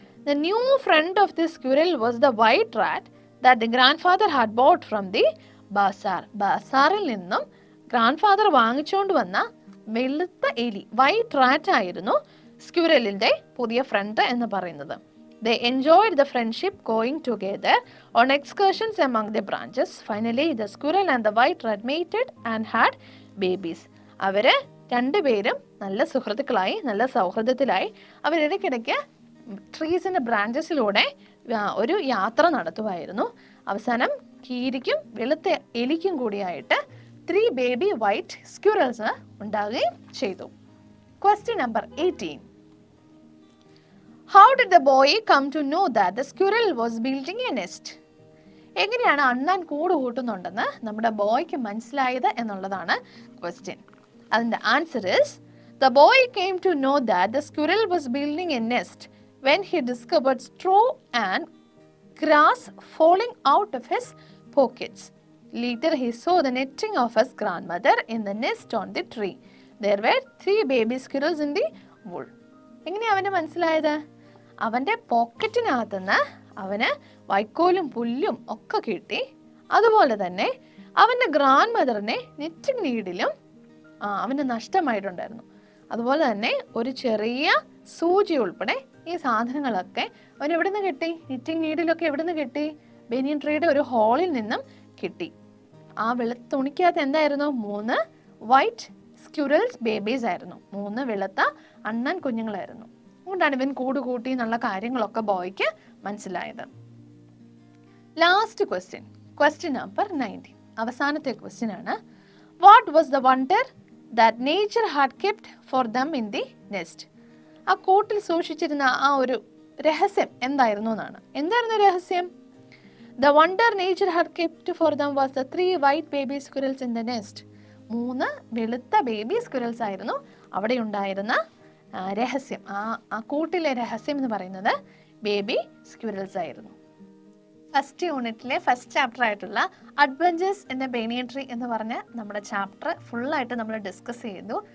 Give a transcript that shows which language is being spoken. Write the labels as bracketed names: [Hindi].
[English] The new friend of the squirrel was the white rat that the grandfather had bought from the bazaar. [Malayalam] ബാസാറിൽ നിന്നും grand father വാങ്ങിച്ചുകൊണ്ട് വന്ന വെളുത്ത എലി, white rat ആയിരുന്നു സ്ക്വിറലിന്റെ പുതിയ front എന്ന് പറയുന്നത്. [English] They enjoyed the friendship going together on excursions among the branches. Finally, the squirrel and the white rat mated and had babies. [Malayalam] അവര് രണ്ടുപേരും നല്ല സുഹൃത്തുക്കളായി, നല്ല സൗഹൃദത്തിലായി. അവരിടയ്ക്കിടയ്ക്ക് ട്രീസിന്റെ ബ്രാഞ്ചസിലൂടെ ഒരു യാത്ര നടത്തുമായിരുന്നു. അവസാനം കീരിക്കും വെളുത്ത എലിക്കും കൂടിയായിട്ട് 3 [English] baby white squirrels [Malayalam] ഉണ്ടാവുകയും ചെയ്തു. [English] Question number 18. How did the boy come to know that the squirrel was building a nest? [Malayalam] എങ്ങനെയാണ് അണ്ണാൻ കൂട് കൂട്ടുന്നുണ്ടെന്ന് നമ്മുടെ ബോയ്ക്ക് മനസ്സിലായത് എന്നുള്ളതാണ് ക്വസ്റ്റ്യൻ. അതിന്റെ answer [English] is the boy came to know that the squirrel was building a nest when he discovered straw and grass falling out of his pockets. Later he saw the netting of his grandmother in the nest on the tree. There were 3 baby squirrels in the wool. [Malayalam] എങ്ങനെയാ അവന് മനസ്സിലായത്? അവൻ്റെ പോക്കറ്റിനകത്തുനിന്ന് അവന് വൈക്കോലും പുല്ലും ഒക്കെ കിട്ടി. അതുപോലെ തന്നെ അവൻ്റെ ഗ്രാൻഡ് മദറിനെ നെറ്റിംഗ് നീഡിലും അവന് നഷ്ടമായിട്ടുണ്ടായിരുന്നു. അതുപോലെ തന്നെ ഒരു ചെറിയ സൂചി ഉൾപ്പെടെ ഈ സാധനങ്ങളൊക്കെ അവൻ എവിടെ നിന്ന് കിട്ടി? നെറ്റിംഗ് നീഡിലൊക്കെ എവിടെ നിന്ന് കിട്ടി? ബനിയൻ ട്രീയുടെ ഒരു ഹോളിൽ നിന്നും കിട്ടി. ആ വെളുത്ത തുണിക്കകത്ത് എന്തായിരുന്നു? 3 വൈറ്റ് സ്ക്വിറൽസ് ബേബീസ് ആയിരുന്നു. 3 വെളുത്ത അണ്ണൻ കുഞ്ഞുങ്ങളായിരുന്നു. അതുകൊണ്ടാണ് ഇവൻ കൂട് കൂട്ടി എന്നുള്ള കാര്യങ്ങളൊക്കെ ബോയ്ക്ക് മനസ്സിലായത്. Last question, question number 19. അവസാനത്തെ ക്വസ്റ്റ്യൻ ആണ്. [English] What was the wonder that nature had kept for them in the nest? [Malayalam] ആ കൂട്ടിൽ സൂക്ഷിച്ചിരുന്ന ആ ഒരു രഹസ്യം എന്തായിരുന്നു എന്നാണ്. എന്തായിരുന്നു രഹസ്യം? [English] The wonder nature had kept for them was the 3 white baby squirrels in the nest. [Malayalam] 3 വെളുത്ത ബേബി സ്ക്വിറൽസ് ആയിരുന്നു അവിടെ ഉണ്ടായിരുന്ന രഹസ്യം. ആ കൂട്ടിലെ രഹസ്യം എന്ന് പറയുന്നത് ബേബി സ്ക്വിറൽസ് ആയിരുന്നു. ഫസ്റ്റ് യൂണിറ്റിലെ ഫസ്റ്റ് ചാപ്റ്റർ ആയിട്ടുള്ള adventures in the banian tree എന്ന് പറഞ്ഞ നമ്മുടെ ചാപ്റ്റർ ഫുള്ളായിട്ട് നമ്മൾ ഡിസ്കസ് ചെയ്തു.